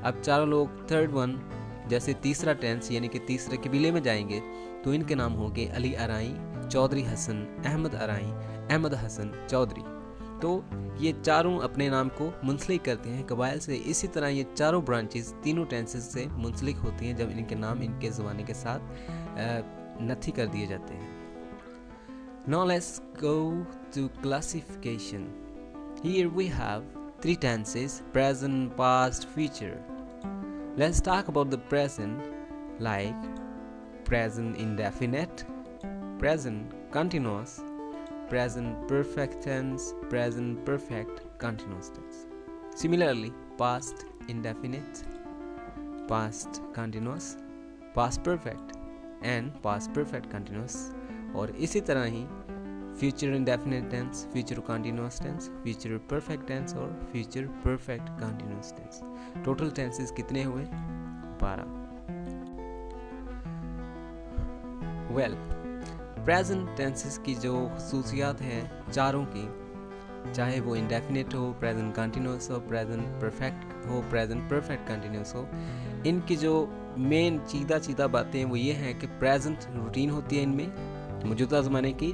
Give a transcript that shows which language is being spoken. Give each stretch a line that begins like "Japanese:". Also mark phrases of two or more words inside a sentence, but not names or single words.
Urdu: اب چاروں لوگ
English: third one
Urdu: جیسے تیسرا ٹینس یعنی کہ تیسرے قبیلے میں جائیں گے تو ان کے نام ہوں گے علی ارائیں، چودھری حسن، احمد ارائیں، احمد حسن چودھری. تو یہ چاروں اپنے نام کو منسلک کرتے ہیں قبائل سے. اسی طرح یہ چاروں برانچز تینوں ٹینسز سے منسلک ہوتی ہیں جب ان کے نام ان کے زمانے کے ساتھ نتھی کر دیے جاتے ہیں.
English: Now let's go to classification. Here we have 3 tenses: present, past, future. Let's talk about the present, like present indefinite, present continuous, present perfect tense, present perfect continuous tense. Similarly, past indefinite, past continuous, past perfect and past perfect continuous,
Urdu: اور اسی طرح ہی
English: future indefinite tense, future continuous tense, future perfect tense और future perfect continuous tense. total tenses
Urdu: کتنے ہوئے؟ 12.
English: well, present tenses
Urdu: کی جو خصوصیات ہیں چاروں کی، چاہے وہ انڈیفینیٹ ہو,
English: present continuous
Urdu: ہو,
English: present perfect
Urdu: ہو,
English: present perfect continuous
Urdu: ہو، ان کی جو مین چیدہ باتیں وہ یہ ہیں کہ
English: present routine
Urdu: ہوتی ہے ان میں موجودہ زمانے کی.